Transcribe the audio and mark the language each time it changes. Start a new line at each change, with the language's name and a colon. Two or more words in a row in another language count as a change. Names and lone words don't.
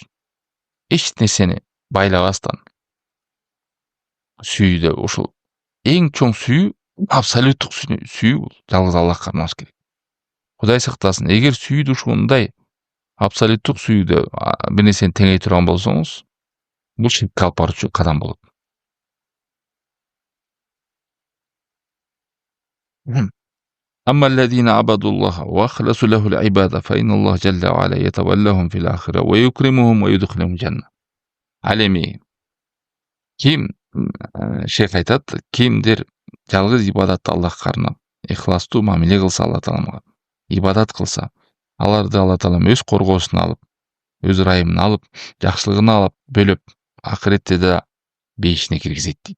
Kyrgyz: Эч нерсени байлабастан сүйүүдө ушул эң чоң сүйүү, абсолюттук сүйүү бул жалгыз Аллахка арнаш керек. Кудай сактасын, эгер сүйүүдө ушундай абсолюттук сүйүүдө бир нерсени теңей турган болсоңуз, бул ширкке алып баруучу кадам болот.
Arabic: أما الذين عبدوا الله وأخلصوا له العبادة فإن الله جل وعلا يتولاهم في الآخرة ويكرمهم ويدخلهم الجنة.
Kyrgyz: Ал эми ким, шейх айтат, кимдир жалгыз ибадатты Аллахка арнап, ихластуу мамиле кылса Алла Тааламга, ибадат кылса, аларды Алла Таалам өз коргоосуна алып, өз ырайымына алып, жакшылыгына алып, бөлөп, акыретте да бейишине киргизет дейт.